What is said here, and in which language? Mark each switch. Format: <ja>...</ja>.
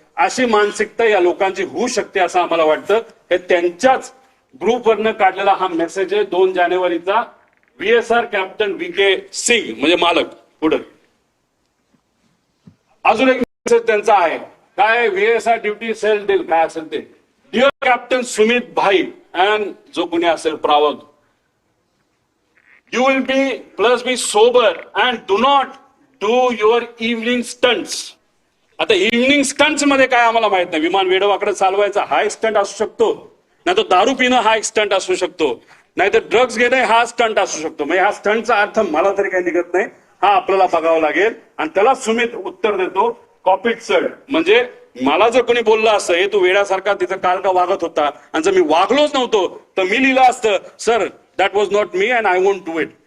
<mr>अशी मानसिकता या लोकांची होऊ शकते असं आम्हाला वाटतं. हे त्यांच्याच ग्रुपवरनं काढलेला हा मेसेज आहे 2 जानेवारीचा. VSR कॅप्टन VK सिंग म्हणजे मालक. पुढे अजून एक मेसेज त्यांचा आहे काय, VSR ड्युटी सेल डील काय असेल ते. डिअर कॅप्टन सुमित भाई</mr> <en>and</en> <mr>जो कोणी असेल</mr> <en>प्रावग, you will be sober and do not do your evening stunts.</en> <mr>आता इव्हनिंग स्टंट्स मध्ये काय आम्हाला माहित नाही. विमान वेडवाकडे चालवायचा हा एक स्टंट असू शकतो, नाही तर दारू पिणं हा एक स्टंट असू शकतो, नाही तर ड्रग्ज घेणं हा स्टंट असू शकतो. म्हणजे हा स्टंटचा अर्थ मला तरी काही निघत नाही. हा आपल्याला बघावं लागेल. आणि त्याला सुमित उत्तर देतो कॉपीड सड. म्हणजे मला जर कोणी बोललं असतं हे तू वेड्यासारखा तिथं काल का वागत होता, आणि जर मी वागलोच नव्हतो तर मी लिहिलं असतं</mr> <en>Sir that was not me and I won't do it.</en>